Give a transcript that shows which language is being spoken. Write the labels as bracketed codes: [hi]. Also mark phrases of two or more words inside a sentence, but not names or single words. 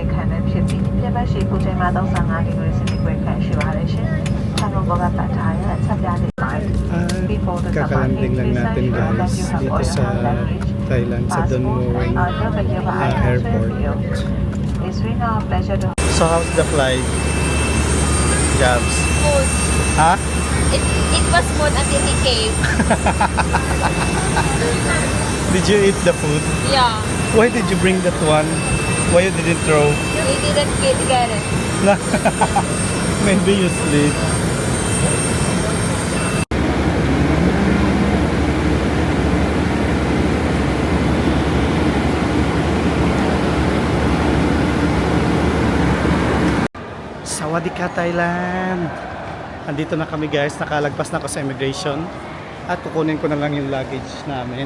[my] လည်းဖြစ်ပြီးပြပတ်ရှိပူချိန်မှာ35ဒီဂရီစင်တီဂရိတ်ခန့်ရှိပါတယ်ရှင်။ခံပေါ်ကပတ်ထားတဲ့အချက်ပြလေးပါတယ်။ [en] Before the [tl] Kakalanding lang natin guys dito sa Thailand sa Don Mueang airport. [en] It's really a pleasure to So how's the flight? Jobs. Smooth. Ha? It was smooth until he came. Did you eat the food? Yeah. Why did you bring that one? Why you didn't throw? We didn't get it. Maybe you sleep. Sawadee Thailand! [tl] Andito na kami guys, nakalagpas na ako sa immigration at kukunin ko na lang yung luggage namin.